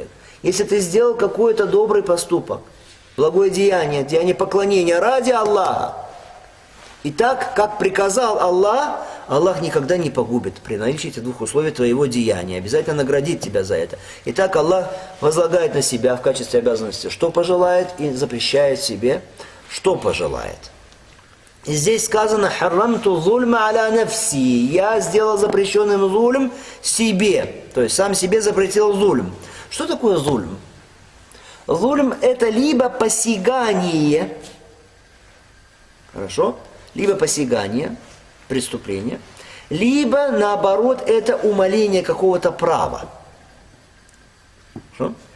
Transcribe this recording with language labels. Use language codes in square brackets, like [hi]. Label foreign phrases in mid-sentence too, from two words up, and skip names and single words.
[ru] Если ты сделал какой-то добрый поступок, благое деяние, деяние поклонения ради Аллаха, и так, как приказал Аллах, Аллах никогда не погубит при наличии этих двух условий твоего деяния. Обязательно наградит тебя за это. И так Аллах возлагает на себя в качестве обязанности, что пожелает, и запрещает себе, что пожелает. И здесь сказано [ar] «حرمت الظلم على نفسي». [ru] Я сделал запрещенным зульм себе. То есть сам себе запретил зульм. Что такое зульм? Зульм – это либо посягание, хорошо? Либо посягание, преступление, либо, наоборот, это умаление какого-то права.